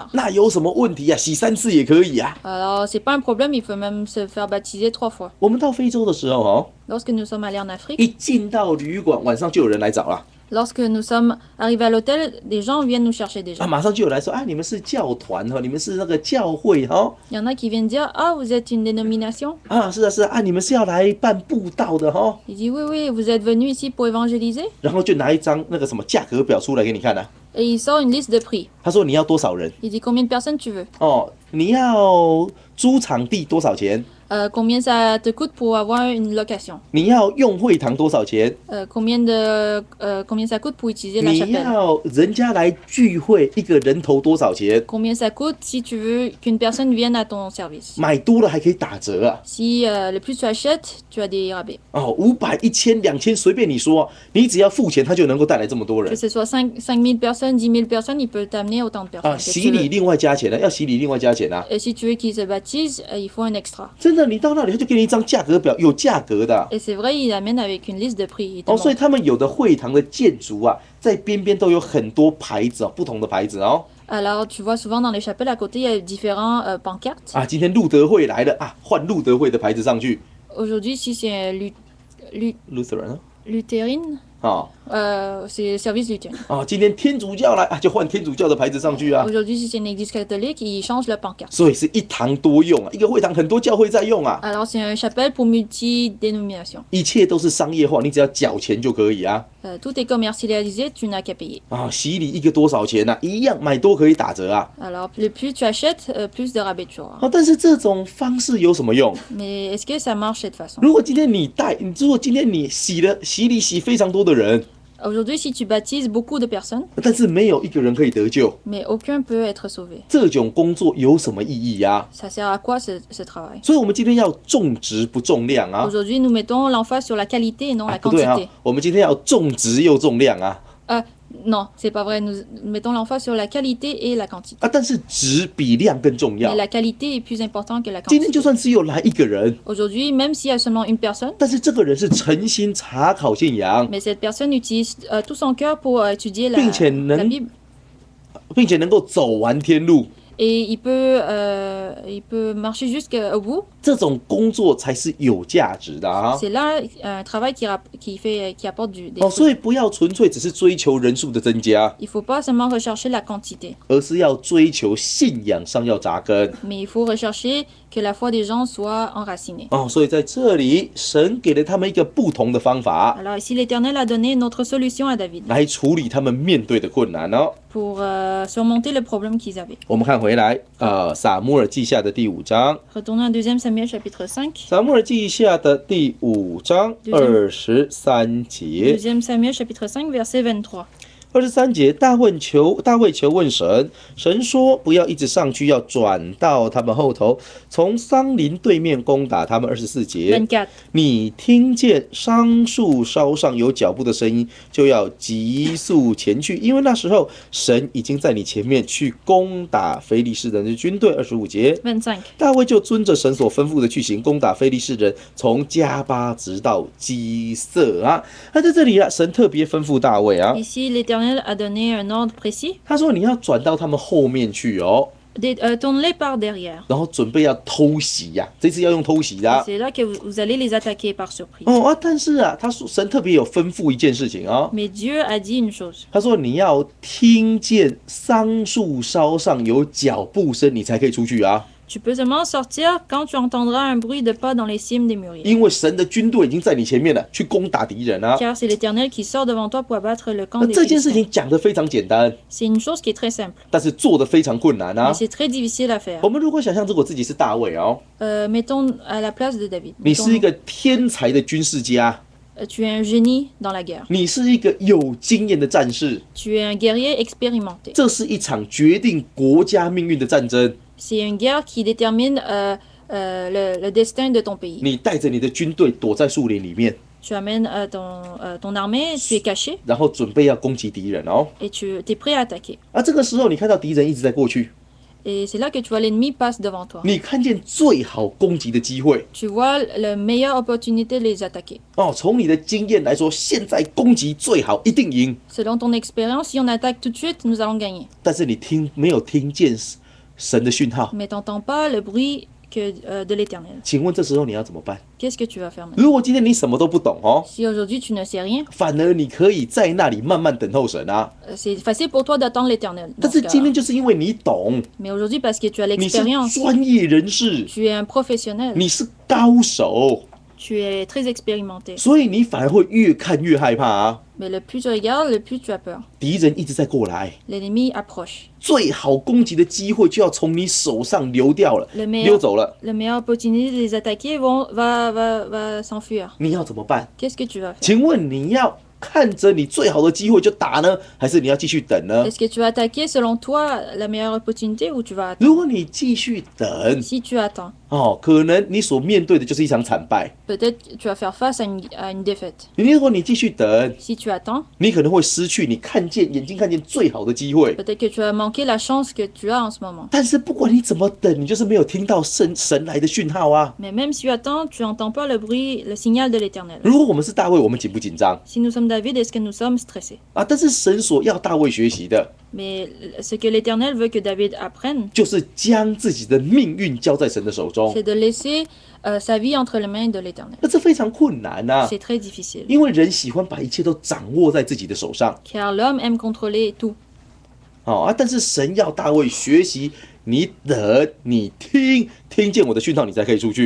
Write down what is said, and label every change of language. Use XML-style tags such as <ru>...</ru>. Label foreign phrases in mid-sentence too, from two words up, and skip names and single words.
<zh>那有什么问题啊？洗3次也可以啊。</zh> <fr>Alors c'est pas un problème, il faut même se faire baptiser 3 fois.</fr> <zh>我们到非洲的时候哦，</zh> <fr>Lorsque nous sommes allés en Afrique,</fr> <zh>一进到旅馆，晚上就有人来找了。</zh> <fr>lorsque nous sommes arrivés à l'hôtel, des gens viennent nous chercher 啊， déjà.</fr> <zh>马上就有来说，啊，你们是教团哈，你们是那个教会哈，</zh> <fr>Il y en a qui viennent dire ah vous êtes une dénomination.</fr> <zh>啊，是啊是啊，啊，你们是要来办布道的哈，</zh> <fr>Il dit oui oui vous êtes venus ici pour évangéliser.</fr> <zh>然后就拿一张那个什么价格表出来给你看啊。</zh> <fr>Et il sort une liste de prix.</fr> <zh>他说你要多少人</zh> <fr>Il dit combien de personnes tu veux,</fr> <zh>哦，你要租场地多少钱？</zh> <fr>combien ça te coûte pour avoir une location,</fr> <zh>你要用会堂多少钱？</zh> <fr>combien ça coûte pour utiliser la</fr> <zh>你</zh> <fr>chapelle,</fr> <zh>要人家来聚会，一个人头多少钱？</zh> <fr>combien ça coûte si tu veux qu'une personne vienne à ton service.</fr> <zh>买多了还可以打折啊！</zh> <fr>Si le plus tu achètes, tu as des rabais.</fr> <zh>哦，500、1000、2000，随便你说，你只要付钱，他就能够带来这么多</zh> <fr>Que</fr> <zh>人</zh> <fr>ce soit 5 000 personnes, 10 000 personnes, il peut t'amener autant de 啊！ personnes. que</fr> <zh>洗</zh> <fr>tu</fr> <zh>礼</zh> <fr>veux.</fr> <zh>另外加钱的，要洗礼另外加钱啊！</zh> <fr>Et si tu veux qu'ils se baptisent, il faut un extra.</fr> <zh>真的，你到那里他就给你一张价格表，有价格的。</zh> <fr>Et c'est vrai, il amène avec une liste de prix. Il te</fr> <zh>哦，所以</zh> <fr>montre.</fr> <zh>他们有的会堂的建筑啊，在边边都有很多牌子哦，不同的牌子哦。</zh> <fr>Alors, tu vois souvent dans les chapelles à côté, il y a différents pancartes.</fr> <zh>啊，今天路德会来了啊，换路德会的牌子上去</zh> <fr>Aujourd'hui, si c'est Luthérine, ，Lutheran luthérine, 哦， C'est service du Tian.</fr> <zh>啊，今天天主教来啊，就换天主教的牌子上去啊。</zh> <fr>Aujourd'hui, si c'est une église catholique, ils changent la pancarte.</fr> <zh>所以是一堂多用啊，一个会堂很多教会在用啊，</zh> <fr>Alors, c'est une chapelle pour multi-dénominations.</fr> <zh>一切都是商业化，你只要缴钱就可以啊。</zh> <fr>Tout est commercialisé, tu n'as qu'à payer.</fr> <zh>啊，洗礼一个多少钱啊？一样买多可以打折啊。</zh> <fr>Alors, le plus tu achètes, plus de rabais tu auras.</fr> <zh>啊，但是这种方式有什么用？</zh> <fr>Mais est-ce que ça marche cette façon?</fr> <zh>如果今天如果今天你洗礼洗非常多的人，</zh> <fr>Aujourd'hui, si tu baptises beaucoup de personnes,</fr> <zh>但是没有一个人可以得救，</zh> <fr>mais aucun peut être sauvé.</fr> <zh>这种工作有什么意义呀？</zh> <fr>Ça sert à quoi ce travail?</fr> <zh>所以，我们今天要重质不重量啊。</zh> <fr>Aujourd'hui, nous mettons l'emphase sur la qualité et non la</fr> <zh>不对啊</zh> <fr>quantité.</fr> <zh>我们今天要重质又重量啊。</zh> <fr>Non, c'est pas vrai. Nous mettons l'emphase sur la qualité et la quantité.</fr> <zh>啊，但是质比量更重要</zh> <fr>Mais。la qualité est plus importante que la</fr> <zh>今天</zh> <fr>quantité.</fr> <zh>就算只有来一个人，</zh> <fr>Aujourd'hui, même s'il y a seulement une personne,</fr> <zh>但是这个人是诚心查考信仰，</zh> <fr>mais cette personne utilise tout son cœur pour étudier</fr> <zh>并且</zh> <fr>la Bible.</fr> <zh>并且能够走完天路，</zh> <fr>Et il peut marcher jusqu'au bout.</fr> <zh>这种工作才是有价值的啊。</zh> <fr>C'est là un travail qui apporte des 哦， fruits.</fr> <zh>所以不要纯粹只是追求人数的增加，</zh> <fr>Il ne faut pas seulement rechercher la quantité,</fr> <zh>而是要追求信仰上要扎根。</zh> <fr>mais il faut rechercher que la foi des gens soit enracinée.</fr> <zh>哦，所以在这里，神给了他们一个不同的方法</zh> <fr>Alors ici, l'Éternel a donné une autre solution à David</fr> <zh>来处理他们面对的困难哦。</zh> <fr>pour surmonter le problème qu'ils avaient.</fr> <zh>我们看回来，撒母耳记下的第5章，</zh> <fr>Retournons à 2 Samuel chapitre 5.</fr> <zh>撒母耳记下的第5章23节。</zh> <fr>2 Samuel chapitre 5 verset 23.</fr> <zh>23 节，大卫求问神，神说不要一直上去，要转到他们后头，从桑林对面攻打他们。24节，</zh> <fr>24.</fr> <zh>你听见桑树梢上有脚步的声音，就要急速前去，因为那时候神已经在你前面去攻打非利士人的军队。25节，</zh> <fr>25.</fr> <zh>大卫就遵着神所吩咐的去行，攻打非利士人，从加巴直到基色啊。那在这里啊，神特别吩咐大卫啊，</zh> <fr>Ici, l'Éternel a donné un ordre précis.</fr> <zh>他说你要转到他们后面去哦，</zh> <fr>Tourne-les par derrière.</fr> <zh>然后准备要偷袭呀、这次要用偷袭的、啊。</zh> <fr>C'est là que vous allez les attaquer par surprise.</fr> <zh>哦啊，但是啊，他说神特别有吩咐一件事情哦，</zh> <fr>Mais Dieu a dit une chose.</fr> <zh>他说你要听见桑树梢上有脚步声，你才可以出去啊，</zh> <fr>Tu peux seulement sortir quand tu entendras un bruit de pas dans les cimes des mûriers.</fr> <zh>因为神的军队已经在你前面了，去攻打敌人啊。</zh> <fr>Car c'est l'Éternel qui sort devant toi pour abattre le camp</fr> <zh>那</zh> <fr>des</fr> <zh>这件事</zh> <fr>Philistins.</fr> <zh>情讲得非常简单，</zh> <fr>C'est une chose qui est très simple,</fr> <zh>但是做得非常困难啊</zh> <fr>mais。c'est très difficile à faire.</fr> <zh>我们如果想象如果自己是大卫哦，</zh> <fr>Mettons à la place de David.</fr> <zh>你是一个天才的军事家，</zh> <fr>Tu es un génie dans la guerre.</fr> <zh>你是一个有经验的战士，</zh> <fr>Tu es un guerrier expérimenté.</fr> <zh>这是一场决定国家命运的战争。</zh> <fr>C'est une guerre qui détermine le destin de ton pays.</fr> <zh>你带着你的军队躲在树林里面，</zh> <fr>Tu amènes ton armée, tu es caché</fr> <zh>然后准备要攻击敌人哦。</zh> <fr>et tu es prêt à attaquer.</fr> <zh>而这个时候，你看到敌人一直在过去，</zh> <fr>Et c'est là que tu vois l'ennemi passe devant toi.</fr> <zh>你看见最好攻击的机会</zh> <fr>Tu vois la meilleure opportunité de les attaquer. 哦。</fr> <zh>从你的经验来说，现在攻击最好，一定赢。</zh> <fr>Selon ton expérience, si on attaque tout de suite, nous allons gagner.</fr> <zh>但是你没有听见神的讯号，</zh> <fr>Mais t'entends pas le bruit de l'Éternel.</fr> <zh>请问这时候你要怎么办？</zh> <fr>Qu'est-ce que tu vas faire maintenant?</fr> <zh>如果今天你什么都不懂哦，</zh> <fr>Si aujourd'hui tu ne sais rien,</fr> <zh>反而你可以在那里慢慢等候神啊。</zh> <fr>c'est facile pour toi d'attendre l'Éternel.</fr> <zh>但</zh> <fr>dans</fr> <zh>是</zh> <fr>ce</fr> <zh>今</zh> <fr>cas-là.</fr> <zh>天就是因为你懂，</zh> <fr>Mais aujourd'hui, parce que tu as</fr> <zh>你是</zh> <fr>l'expérience,</fr> <zh>专业人士，</zh> <fr>tu es un professionnel,</fr> <zh>你是高手，</zh> <fr>tu es très expérimenté.</fr> <zh>所以你反而会越看越害怕啊。</zh> <fr>Mais le plus tu regardes, le plus tu as peur.</fr> <zh>敌人一直在过来，</zh> <fr>L'ennemi approche.</fr> <zh>最好攻击的机会就要从你手上流掉了，</zh> <fr>Le</fr> <zh>溜</zh> <fr>meilleur,</fr> <zh>走了，</zh> <fr>le meilleur opportunité de les attaquer va s'enfuir.</fr> <zh>你要怎么办？</zh> <fr>Qu'est-ce que tu vas faire?</fr> <zh>请问你要看着你最好的机会就打呢，还是你要继续等呢？</zh> <fr>Est-ce que tu vas attaquer selon toi la meilleure opportunité ou tu vas attendre?</fr> <zh>如果你继续等，</zh> <fr>Si tu attends,</fr> <zh>哦，可能你所面对的就是一场惨败。</zh> <fr>peut-être tu vas faire face à une défaite.</fr> <zh>如果你继续等，</zh> <fr>Si tu attends,</fr> <zh>你可能会失去你眼睛看见最好的机会。</zh> <fr>peut-être que tu vas manquer la chance que tu as en ce moment.</fr> <zh>但是不管你怎么等，你就是没有听到神来的讯号啊。</zh> <fr>Mais même si tu attends, tu n'entends pas le bruit, le signal de l'Éternel.</fr> <zh>如果我们是大卫，我们紧不紧张</zh> <fr>Si nous sommes David, est-ce que nous sommes stressés?</fr> <zh>啊？但是神所要大卫学习的，</zh> <fr>Mais ce que l'Éternel veut que David apprenne,</fr> <zh>就是将自己的命运交在神的手中。</zh> <fr>c'est de laisser sa vie entre les mains de l'Éternel.</fr> <zh>那这非常困难啊，</zh> <fr>C'est très difficile,</fr> <zh>因为人喜欢把一切都掌握在自己的手上。</zh> <fr>car l'homme aime contrôler tout.</fr> <zh>但是神要大卫学习，你等，你听见我的讯号，你才可以出去。</zh>